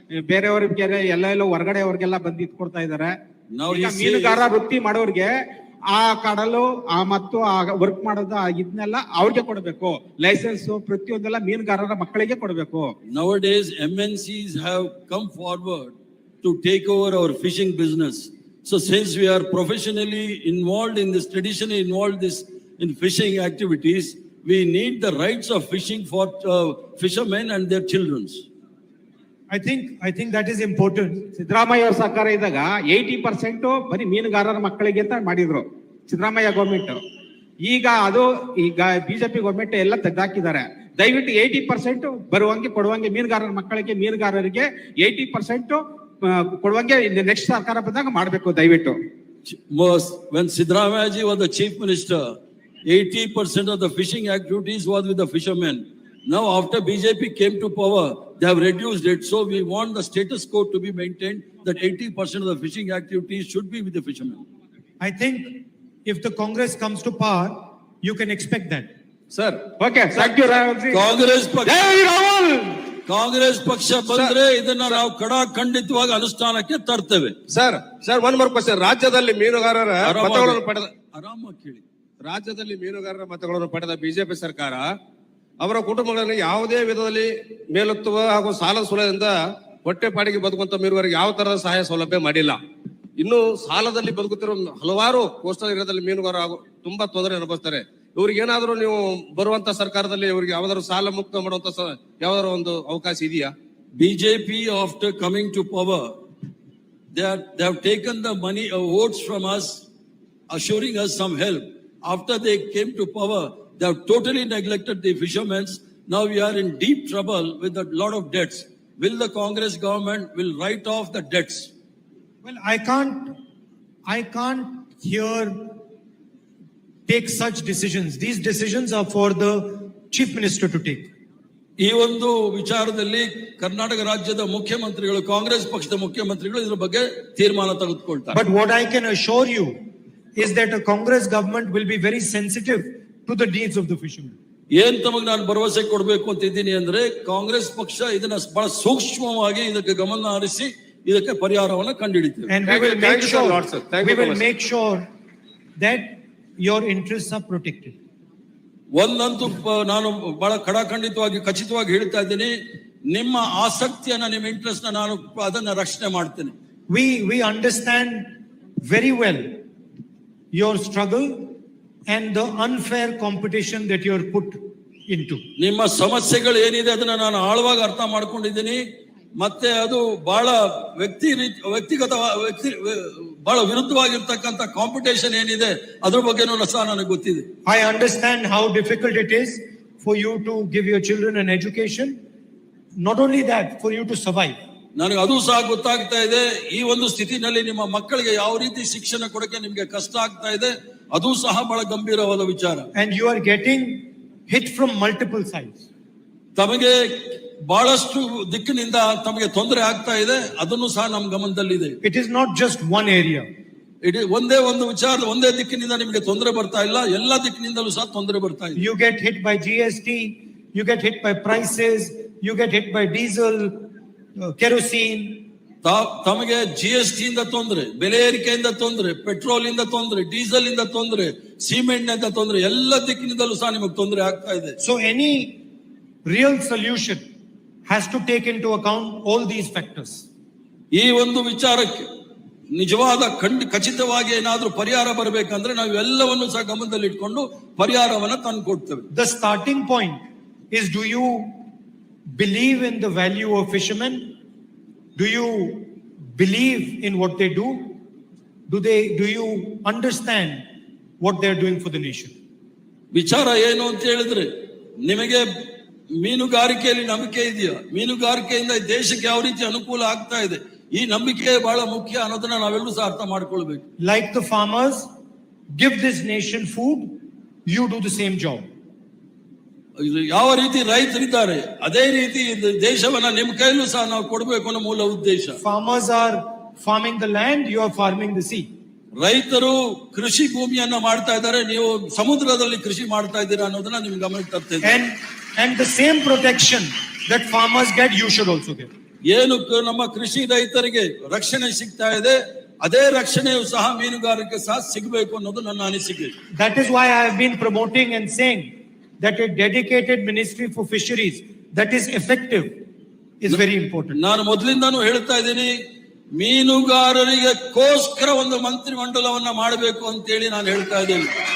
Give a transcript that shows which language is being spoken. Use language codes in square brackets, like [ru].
[kn] ಬೇರೆಯವ್ರಿಗೆ ಎಲ್ಲ ಹೊರಗಡೆ ಅವ್ರಿಗೆಲ್ಲ ಬಂದು ಇಟ್ಕೊಡ್ತಾ ಇದಾರೆ. ನಾವು ಈಗ ಮೀನುಗಾರ ವೃತ್ತಿ ಮಾಡೋರ್ಗೆ ಆ ಕಡಲು ಮತ್ತು ಆ ವರ್ಕ್ ಮಾಡೋದು ಇದನ್ನೆಲ್ಲ ಅವ್ರಿಗೆ ಕೊಡಬೇಕು. ಲೈಸೆನ್ಸ್ ಪ್ರತಿಯೊಂದೆಲ್ಲ ಮೀನುಗಾರರ ಮಕ್ಕಳಿಗೆ ಕೊಡಬೇಕು. [en] Nowadays MNCs have come forward to take over our fishing business. So since we are professionally involved in this, traditionally involved in fishing activities, we need the rights of fishing for fishermen and their children. I think that is important. [kn] Siddaramaiah ಅವ್ರ ಸರ್ಕಾರ ಇದ್ದಾಗ 80% ಬರೀ ಮೀನುಗಾರರ ಮಕ್ಕಳಿಗೆ ಅಂತ ಮಾಡಿದ್ರು Siddaramaiah government. ಈಗ BJP government ಎಲ್ಲ ತೆಗೆದಾಕಿದ್ದಾರೆ. ದಯವಿಟ್ಟು 80% ಬರುವಂಗೆ ಕೊಡುವಂಗೆ ಮೀನುಗಾರರ ಮಕ್ಕಳಿಗೆ, ಮೀನುಗಾರರಿಗೆ 80% ಕೊಡುವಂಗೆ ನೆಕ್ಸ್ಟ್ ಸರ್ಕಾರ ಬಂದಾಗ ಮಾಡಬೇಕು ದಯವಿಟ್ಟು. [en] When Siddaramaiah ji was the chief minister, 80% of the fishing activities was with the fishermen. Now after BJP came to power, they have reduced it. So we want the status quo to be maintained, that 80% of the fishing activities should be with the fishermen. I think if the Congress comes to power, you can expect that. Sir, okay, thank you Rahul ji. [kn] Congress ಪಕ್ಷ ಬಂದ್ರೆ ಇದನ್ನ ನಾವು ಖಂಡಿತವಾಗಿ ಅನುಷ್ಠಾನಕ್ಕೆ ತರ್ತೇವೆ. [en] Sir one more question. [kn] ರಾಜ್ಯದಲ್ಲಿ ಮೀನುಗಾರರ ಮತಗಳನ್ನು ಪಡೆದ ಆರಾಮಾಗಿ ಕೇಳಿ. ರಾಜ್ಯದಲ್ಲಿ ಮೀನುಗಾರರ ಮತಗಳನ್ನು ಪಡೆದ ಬಿಜೆಪಿ ಸರ್ಕಾರ ಅವರ ಕುಟುಂಬಗಳನ್ನು ಯಾವುದೇ ವಿಧದಲ್ಲಿ ಮೇಲೆತ್ತುವ ಹಾಗೂ ಸಾಲ ಸೂಲದಿಂದ ಹೊಟ್ಟೆಪಾಡಿಗೆ ಬದುಕುವಂತ ಮೀನುಗಾರರಿಗೆ ಯಾವ ತರಹದ ಸಹಾಯ ಸೌಲಭ್ಯ ಮಾಡಿಲ್ಲ. ಇನ್ನು ಸಾಲದಲ್ಲಿ ಬದುಕುತ್ತಿರುವ ಹಲವಾರು ಕೋಸ್ಟಲ್ ಏರಿಯಾದಲ್ಲಿ ಮೀನುಗಾರರು ತುಂಬಾ ತೊಂದರೆ ಅನುಭವಿಸ್ತಾರೆ. ಇವ್ರಿಗೆ ಏನಾದ್ರು ನೀವು ಬರುವಂತ ಸರ್ಕಾರದಲ್ಲಿ ಇವರಿಗೆ ಯಾವ್ದಾದ್ರು ಸಾಲ ಮುಕ್ತ ಮಾಡುವಂತ ಯಾವ್ದಾದ್ರು ಒಂದು ಅವಕಾಶ ಇದೆಯಾ? [en] BJP after coming to power, they have taken the money votes from us, assuring us some help. After they came to power, they have totally neglected the fishermen. Now we are in deep trouble with a lot of debts. Will the Congress government will write off the debts? Well, I can't here take such decisions. These decisions are for the chief minister to take. [kn] ಈ ಒಂದು ವಿಚಾರದಲ್ಲಿ ಕರ್ನಾಟಕ ರಾಜ್ಯದ ಮುಖ್ಯಮಂತ್ರಿಗಳು, ಕಾಂಗ್ರೆಸ್ ಪಕ್ಷದ ಮುಖ್ಯಮಂತ್ರಿಗಳು ಇದರ ಬಗ್ಗೆ ತೀರ್ಮಾನ ತೆಗೆದುಕೊಳ್ತಾರೆ. [en] But what I can assure you is that a Congress government will be very sensitive to the needs of the fishermen. [kn] ಏನ್ ತಮಗೆ ನಾನು ಭರವಸೆ ಕೊಡಬೇಕು ಅಂತ ಇದ್ದೀನಿ ಅಂದ್ರೆ, ಕಾಂಗ್ರೆಸ್ ಪಕ್ಷ ಇದನ್ನ ಬಹಳ ಸೂಕ್ಷ್ಮವಾಗಿ ಇದಕ್ಕೆ ಗಮನ ಹರಿಸಿ ಇದಕ್ಕೆ ಪರಿಹಾರವನ್ನು ಕಂಡುಹಿಡಿತೀವಿ. [en] And we will make sure that your interests are protected. [kn] ಒಂದಂತೂ ನಾನು ಬಹಳ ಖಚಿತವಾಗಿ ಹೇಳ್ತಾ ಇದ್ದೀನಿ, ನಿಮ್ಮ ಆಸಕ್ತಿಯನ್ನ, ನಿಮ್ಮ ಇಂಟ್ರೆಸ್ಟ್ ನಾನು ಅದನ್ನ ರಕ್ಷಣೆ ಮಾಡ್ತೇನೆ. [en] We understand very well your struggle and the unfair competition that you are put into. [kn] ನಿಮ್ಮ ಸಮಸ್ಯೆಗಳು ಏನಿದೆ ಅದನ್ನ ನಾನು ಆಳವಾಗಿ ಅರ್ಥ ಮಾಡ್ಕೊಂಡಿದ್ದೀನಿ. ಮತ್ತೆ ಅದು ಬಹಳ ವ್ಯಕ್ತಿಗತ ಬಹಳ ವಿರುದ್ಧವಾಗಿರ್ತಕ್ಕಂಥ ಕಾಂಪಿಟೇಷನ್ ಏನಿದೆ ಅದ್ರ ಬಗ್ಗೆನೂ ಸಹ ನನಗೆ ಗೊತ್ತಿದೆ. [en] I understand how difficult it is for you to give your children an education. Not only that, for you to survive. [kn] ನನಗೆ ಅದು ಸಹ ಗೊತ್ತಾಗ್ತಾ ಇದೆ. ಈ ಒಂದು ಸ್ಥಿತಿನಲ್ಲಿ ನಿಮ್ಮ ಮಕ್ಕಳಿಗೆ ಯಾವ ರೀತಿ ಶಿಕ್ಷಣ ಕೊಡಕ್ಕೆ ನಿಮ್ಗೆ ಕಷ್ಟ ಆಗ್ತಾ ಇದೆ, ಅದು ಸಹ ಬಹಳ ಗಂಭೀರವಾದ ವಿಚಾರ. [en] And you are getting hit from multiple sides. [kn] ತಮಗೆ ಬಹಳಷ್ಟು ದಿಕ್ಕಿನಿಂದ ತಮಗೆ ತೊಂದರೆ ಆಗ್ತಾ ಇದೆ, ಅದನ್ನು ಸಹ ನಮ್ಮ ಗಮನದಲ್ಲಿದೆ. [en] It is not just one area. [kn] ಇಡೀ ಒಂದೇ ಒಂದು ವಿಚಾರ, ಒಂದೇ ದಿಕ್ಕಿನಿಂದ ನಿಮಗೆ ತೊಂದರೆ ಬರ್ತಾ ಇಲ್ಲ, ಎಲ್ಲ ದಿಕ್ಕಿನಿಂದಲೂ ಸಹ ತೊಂದರೆ ಬರ್ತಾ ಇದೆ. [en] You get hit by GST, you get hit by prices, you get hit by diesel, kerosene. [kn] ತಮಗೆ GST ಇಂದ ತೊಂದರೆ, ಬೆಲೆ ಏರಿಕೆಯಿಂದ ತೊಂದರೆ, ಪೆಟ್ರೋಲ್ ಇಂದ ತೊಂದರೆ, ಡೀಸೆಲ್ ಇಂದ ತೊಂದರೆ, ಸಿಮೆಂಟ್ ಇಂದ ತೊಂದರೆ, ಎಲ್ಲ ದಿಕ್ಕಿನಿಂದಲೂ ಸಹ ನಿಮಗೆ ತೊಂದರೆ ಆಗ್ತಾ ಇದೆ. [en] So any real solution has to take into account all these factors. [kn] ಈ ಒಂದು ವಿಚಾರಕ್ಕೆ ನಿಜವಾದ ಖಚಿತವಾಗಿ ಏನಾದ್ರೂ ಪರಿಹಾರ ಬರಬೇಕಂದ್ರೆ ನಾವು ಎಲ್ಲವನ್ನು ಸಹ ಗಮನದಲ್ಲಿ ಇಟ್ಕೊಂಡು ಪರಿಹಾರವನ್ನು ತಂದು ಕೊಡ್ತೇವೆ. [en] The starting point is, do you believe in the value of fishermen? Do you believe in what they do? Do you understand what they are doing for the nation? [kn] ವಿಚಾರ ಏನು ಅಂತ ಹೇಳಿದ್ರೆ, ನಿಮಗೆ ಮೀನುಗಾರಿಕೆಯಲ್ಲಿ ನಂಬಿಕೆ ಇದೆಯಾ? ಮೀನುಗಾರಿಕೆಯಿಂದ ದೇಶಕ್ಕೆ ಯಾವ ರೀತಿ ಅನುಕೂಲ ಆಗ್ತಾ ಇದೆ, ಈ ನಂಬಿಕೆ ಬಹಳ ಮುಖ್ಯ ಅನ್ನೋದನ್ನ ನಾವೆಲ್ಲರೂ ಸಹ ಅರ್ಥ ಮಾಡ್ಕೊಳ್ಬೇಕು. [en] Like the farmers give this nation food, you do the same job. [kn] ಯಾವ ರೀತಿ ರೈತರಿದ್ದಾರೆ ಅದೇ ರೀತಿ ದೇಶವನ್ನ ನಿಮ್ಮ ಕೈಲೂ ಸಹ ನಾವು ಕೊಡಬೇಕು ಅನ್ನೋ ಮೂಲ ಉದ್ದೇಶ. [en] Farmers are farming the land, you are farming the sea. [kn] ರೈತರು ಕೃಷಿ ಭೂಮಿಯನ್ನ ಮಾಡ್ತಾ ಇದ್ದಾರೆ, ನೀವು ಸಮುದ್ರದಲ್ಲಿ ಕೃಷಿ ಮಾಡ್ತಾ ಇದ್ದೀರಾ ಅನ್ನೋದನ್ನ ನಿಮ್ಗೆ ಗಮನಕ್ಕೆ ತರ್ತೇನೆ. [en] And the same protection that farmers get, you should also get. [kn] ಏನು ನಮ್ಮ ಕೃಷಿ ರೈತರಿಗೆ ರಕ್ಷಣೆ ಸಿಗ್ತಾ ಇದೆ, ಅದೇ ರಕ್ಷಣೆಯು ಸಹ ಮೀನುಗಾರಿಕೆ ಸಹ ಸಿಗಬೇಕು ಅನ್ನೋದು ನನ್ನ ಅನಿಸಿಕೆ. [en] That is why I have been promoting and saying that a dedicated ministry for fisheries that is effective is very important. [kn] ನಾನು ಮೊದಲಿಂದಾನು ಹೇಳ್ತಾ ಇದ್ದೀನಿ, ಮೀನುಗಾರರಿಗೆ ಗೋಸ್ಕರ ಒಂದು ಮಂತ್ರಿ ಮಂಡಲವನ್ನ ಮಾಡಬೇಕು ಅಂತ ಹೇಳಿ ನಾನು ಹೇಳ್ತಾ ಇದ್ದೀನಿ.